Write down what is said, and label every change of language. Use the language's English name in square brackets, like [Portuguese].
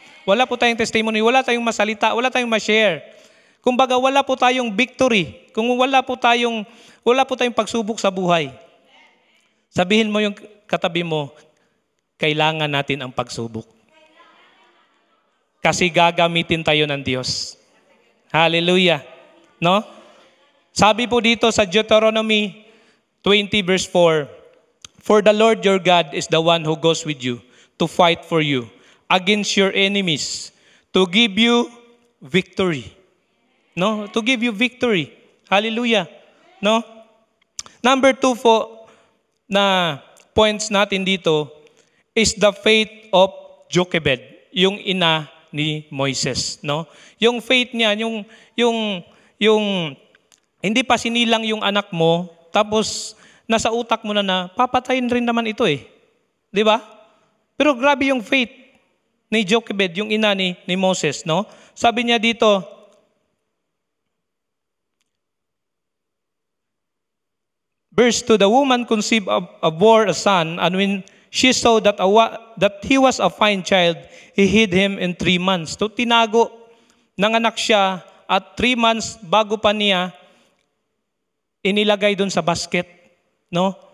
[Filipino] Wala po tayong testimony, wala tayong masalita, wala tayong ma-share. Kumbaga, wala po tayong victory. Kung wala po tayong pagsubok sa buhay. Sabihin mo yung katabi mo, kailangan natin ang pagsubok. Kasi gagamitin tayo ng Diyos. Hallelujah. No? Sabi po dito sa [English] Deuteronomy 20 verse 4, "For the Lord your God is the one who goes with you to fight for you against your enemies, to give you victory." No? To give you victory. Hallelujah. No? [Filipino] Number 2 po na points natin dito [English] is the faith of [Filipino] Jochebed, yung ina ni Moises, no? Yung faith niya, yung hindi pa sinilang yung anak mo, tapos nasa utak mo na papatayin rin naman ito eh. 'Di ba? Pero grabe yung faith ni Jochebed, yung ina ni Moses, no? Sabi niya dito, [English] verse 2, "The woman conceived bore a son, and when she saw that he was a fine child, he hid him in 3 months." [Filipino] So tinago, nanganak siya at 3 months bago pa niya inilagay doon sa basket, no?